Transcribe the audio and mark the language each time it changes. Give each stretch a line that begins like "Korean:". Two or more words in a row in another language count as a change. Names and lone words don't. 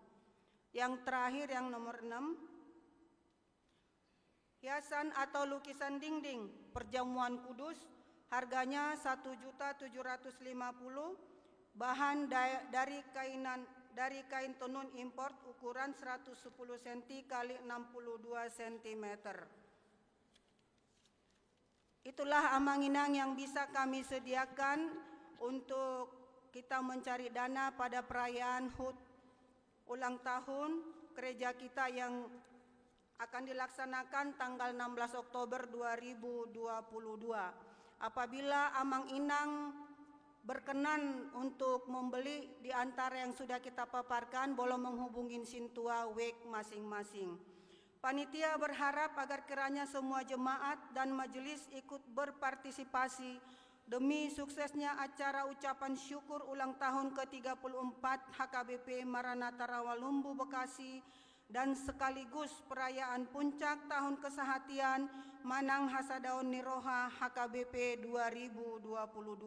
Indonesian: Yang terakhir, yang nomor 6, hiasan atau lukisan dinding Perjamuan Kudus, harganya Rp1.750.000, bahan dari kain tenun import ukuran 110 cm x 62 cm. Itulah amang-inang yang bisa kami sediakan untuk kita mencari dana pada perayaan HUT ulang tahun gereja kita yang akan dilaksanakan tanggal 16 Oktober 2022. Apabila amang-inang berkenan untuk membeli di antara yang sudah kita paparkan, boleh menghubungi Sintua WEK masing-masing. Panitia berharap agar kiranya semua jemaat dan majelis ikut berpartisipasi demi suksesnya acara ucapan syukur ulang tahun ke-34 HKBP Maranatha Rawalumbu, Bekasi, dan sekaligus perayaan puncak tahun kesehatian Manang Hasadaun Niroha HKBP 2022.